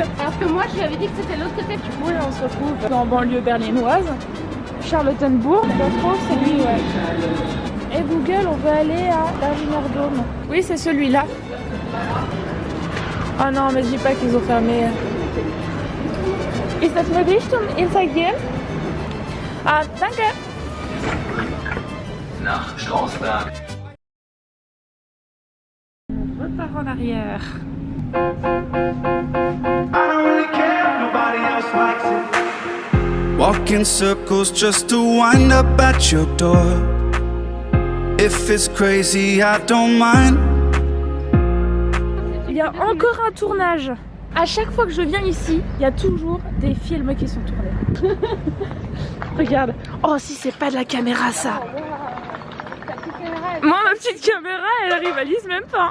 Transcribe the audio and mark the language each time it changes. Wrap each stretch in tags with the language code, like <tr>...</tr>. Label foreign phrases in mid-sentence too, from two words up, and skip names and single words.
<fr>Alors que moi, je lui avais dit que c'était l'autre côté. Du coup, là, on se retrouve en banlieue berlinoise. Charlottenbourg, on trouve c'est lui, ouais. Et Google, on veut aller à Berliner Dome. Oui, c'est celui-là. Oh non, mais dis pas qu'ils ont fermé.</fr> <de>Ist das möglich zum Inside gehen? Ah, danke. Nach Strausberg.</de> <fr>On repart en arrière.</fr> <en>I don't really care, nobody else likes it. Walk in circles just to wind up at your door. If it's crazy, I don't mind.</en> <fr>Il y a encore un tournage. À chaque fois que je viens ici, il y a toujours des films qui sont tournés. Regarde. Oh, si c'est pas de la caméra, ça. Moi, ma petite caméra, elle rivalise même pas.</fr>